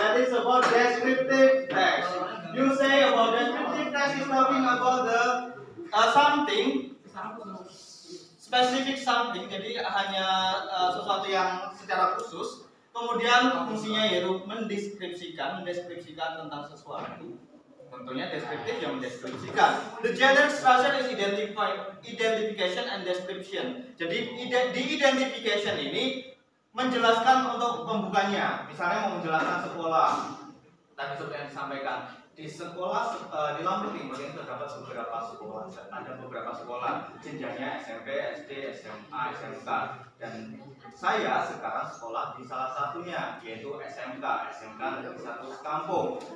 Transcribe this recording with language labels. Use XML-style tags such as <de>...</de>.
<en>That is about descriptive text. You say about descriptive text is talking about the something specific something.</en> <id>Jadi hanya sesuatu yang secara khusus. Kemudian fungsinya yaitu mendeskripsikan tentang sesuatu. Tentunya deskriptif yang mendeskripsikan.</id> <en>The general structure is identification and description.</en> <id>Jadi di identification ini menjelaskan untuk pembukanya. Misalnya mau menjelaskan sekolah. Tadi seperti yang disampaikan. Di sekolah di Lampung Timur ini terdapat beberapa sekolah. Ada beberapa sekolah jenjangnya SMP, SD, SMA, SMK. Dan saya sekarang sekolah di salah satunya yaitu SMK Negeri 1 Kampung.</id>